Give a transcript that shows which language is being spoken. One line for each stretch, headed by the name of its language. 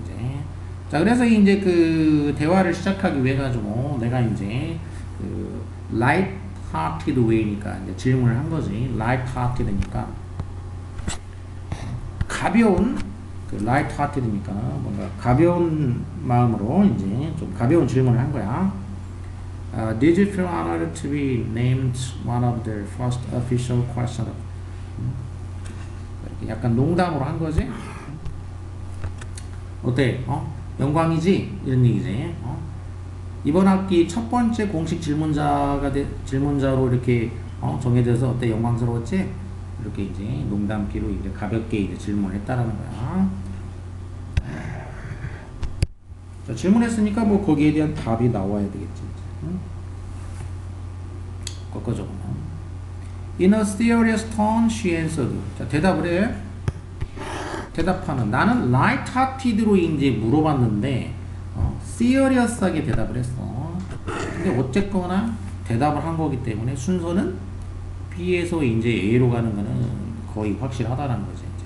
Korean: 이제 자 그래서 이제 그 대화를 시작하기 위해 가지고 내가 이제 그
English: light hearted way
Korean: 니까 이제 질문을 한 거지. light hearted니까 가벼운 그 light hearted니까 뭔가 가벼운 마음으로 이제 좀 가벼운 질문을 한 거야.
English: Did you feel honored to be named one of the first official questioner?
Korean: 약간 농담으로 한 거지. 어때? 영광이지? 이런 얘기지. 이번 학기 첫 번째 공식 질문자로 이렇게 정해져서 어때? 영광스러웠지? 이렇게 이제 농담기로 이제 가볍게 이제 질문을 했다라는 거야. 자, 질문했으니까 뭐 거기에 대한 답이 나와야 되겠지. 꺾어줘 보면
English: In a serious tone she answered.
Korean: 자, 대답을 해. 대답하는 나는 light-hearted로 이제 물어봤는데 serious하게 대답을 했어. 근데 어쨌거나 대답을 한 거기 때문에 순서는 B에서 이제 A로 가는 거는 거의 확실하다는 거지.